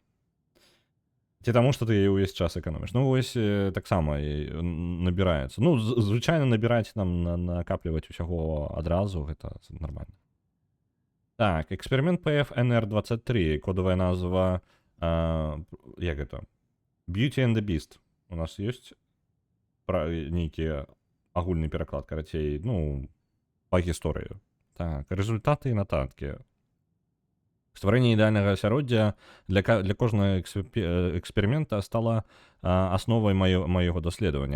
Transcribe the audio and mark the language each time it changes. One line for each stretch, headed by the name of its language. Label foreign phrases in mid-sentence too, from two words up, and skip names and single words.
Belarusian: Ці таму, што ты ўвесь час эканоміш. Ну, вось таксама набіраецца. Ну, звычайна набіраць нам, накапліваць усяго адразу, гэта нармальна. Так, эксперимент PF-NR23, кодовая назва, як гэта?
English: Beauty and the Beast.
Belarusian: У нас ёсць нейкі агульны пераклад, карацей, ну, па гісторыі. Так, результаты і нататкі. Стварэнне ідэальнага асяроддзя для кожнага эксперымента стала асновай маёго даследавання.